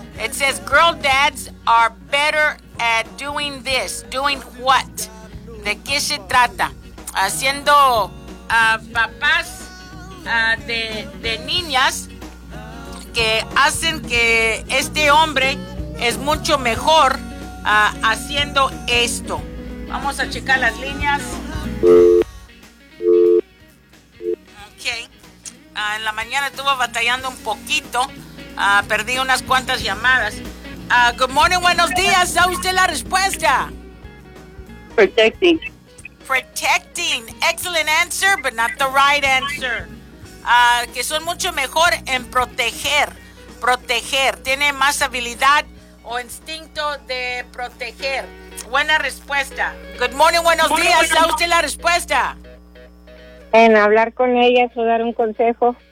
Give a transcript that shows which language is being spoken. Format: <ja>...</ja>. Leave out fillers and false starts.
<en>It says girl dads are better at doing this. Doing what?</en> <es>¿De qué se trata? Haciendo papás de niñas, que hacen que este hombre es mucho mejor haciendo esto. Vamos a checar las líneas. Ok. En la mañana estuve batallando un poquito. Perdí unas cuantas llamadas.</es> <en>Good morning,</en> <es>buenos días. ¿Sabe usted la respuesta?</es> <en>Protecting. Protecting. Excellent answer, but not the right answer.</en> <es>Que son mucho mejor en proteger. Proteger. Tiene más habilidad o instinto de proteger. Buena respuesta.</es> <en>Good morning,</en> <es>buenos días. ¿Sabe usted la respuesta? En hablar con ellas o dar un consejo.</es>